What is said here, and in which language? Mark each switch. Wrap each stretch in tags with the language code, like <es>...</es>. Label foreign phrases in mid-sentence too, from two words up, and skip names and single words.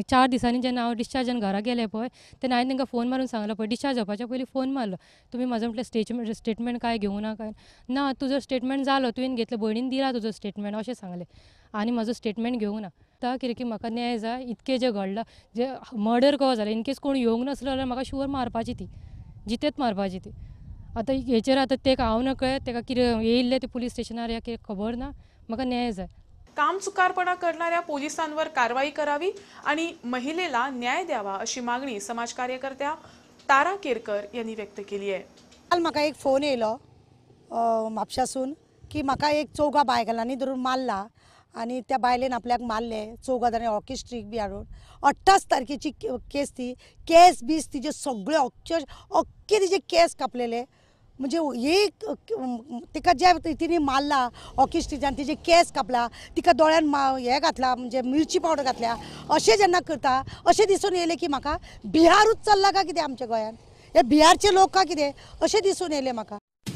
<kok>4 दिसांनी जेन्ना हांव डिस्चार्जान घरा गेलें पळय तेन्ना हांवें तांकां फोन मारून सांगलो पळय, डिस्चार्ज जावपाच्या पयलीं फोन मारलो, तुमी म्हाजो म्हटलें स्टेटमेंट कांय घेवंक ना काय, ना तुजो स्टेटमेंट जालो, तुवें घेतलो, भयणीन दिला तुजो स्टेटमेंट अशें सांगलें, आनी म्हाजो स्टेटमेंट घेवंक ना। कित्याक की म्हाका न्याय जाय, इतकें जें घडलां, जें मर्डर कहो जालें, इनकेस कोण येवंक नासलो जाल्यार म्हाका शुवर मारपाची ती, जितेत मारपाची ती। आतां हेचेर आतां तेका हांव नकळत ताका कितें येयल्लें ते पुलीस स्टेशनार या कितें खबर ना, म्हाका न्याय जाय।</kok> <mr>कामचुकारपणा करणाऱ्या पोलिसांवर कारवाई करावी आणि महिलेला न्याय द्यावा, अशी मागणी समाज कार्यकर्त्या तारा केरकर यांनी व्यक्त केली आहे।</mr> <kok>काल म्हाका एक फोन येयलो म्हापशासून की म्हाका एक 14 बायगलांनी धरून मारला आनी त्या बायलेन आपल्याक मारले, 14 जाणांनी</kok> <en>hockey stick</en> <kok>बी हाडून। 28 तारखेची केस ती, केस बीस तिचे सगळे अख्खे तिचे केस कापलेले, म्हणजे एक तिका ज्या तिने मारला हॉकी स्टिकान तिचे केस कापला, तिका दोळ्यान हें घातला, म्हणजे मिरची पावडर घातल्या, अशें जेन्ना करता अशें दिसून येयलें की म्हाका बिहारूच चल्ला काय कितें आमच्या गोंयान, हे बिहारचे लोक काय कितें अशें दिसून येयलें म्हाका।</kok>